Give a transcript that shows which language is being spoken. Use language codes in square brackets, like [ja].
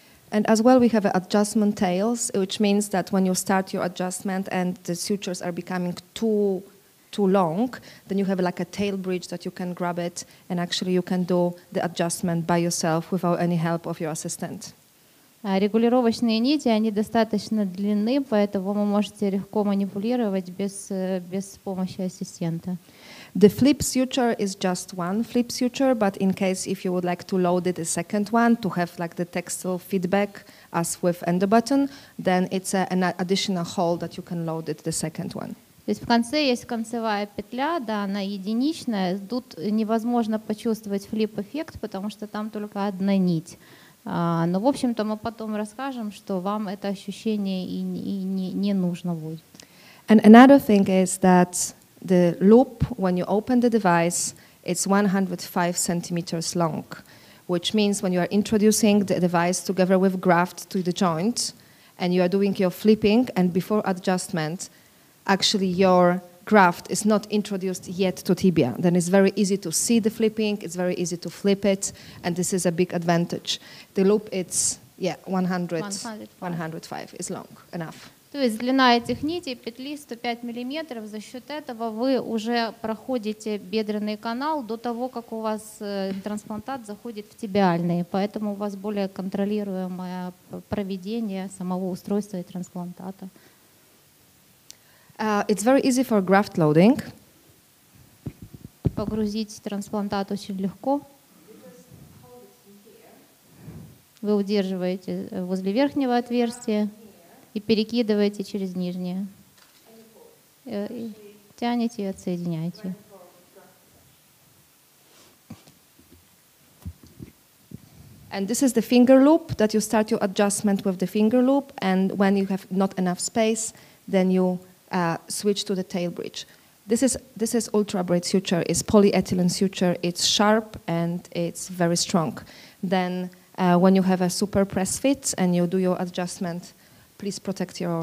[en] And as well, we have adjustment tails, which means that when you start your adjustment and the sutures are becoming too long, then you have like a tail bridge that you can grab it, and actually you can do the adjustment by yourself without any help of your assistant. [ru] Регулировочные нити, они достаточно длинны, поэтому вы можете легко манипулировать без помощи ассистента. [en] The flip suture is just one flip suture, but in case if you would like to load it a second one to have like the textile feedback as with endobutton, then it's an additional hole that you can load it the second one. [ru] То есть в конце есть концевая петля, да, она единичная. Тут невозможно почувствовать флип-эффект, потому что там только одна нить. Но, в общем-то, мы потом расскажем, что вам это ощущение и не нужно будет. [en] And another thing is that the loop, when you open the device, it's 105 centimeters long, which means when you are introducing the device together with graft to the joint, and you are doing your flipping, and before adjustment, actually your graft is not introduced yet to tibia. Then it's very easy to see the flipping, it's very easy to flip it, and this is a big advantage. The loop, it's 105 is long enough. [ru] То То есть длина этих нитей петли 105 миллиметров. За счет этого вы уже проходите бедренный канал до того, как у вас трансплантат заходит в тибиальный. Поэтому у вас более контролируемое проведение самого устройства и трансплантата. [en] It's very easy for graft loading. [ru] Погрузить трансплантат очень легко. Вы удерживаете возле верхнего отверстия и перекидываете через нижнее. И тянете и отсоединяете. [en] And this is the finger loop that you start your adjustment with the finger loop, and when you have not enough space, then you switch to the tail bridge. This is ultra braid suture. It's polyethylene suture. It's sharp and it's very strong. Then when you have a super press fit and you do your adjustment, please protect your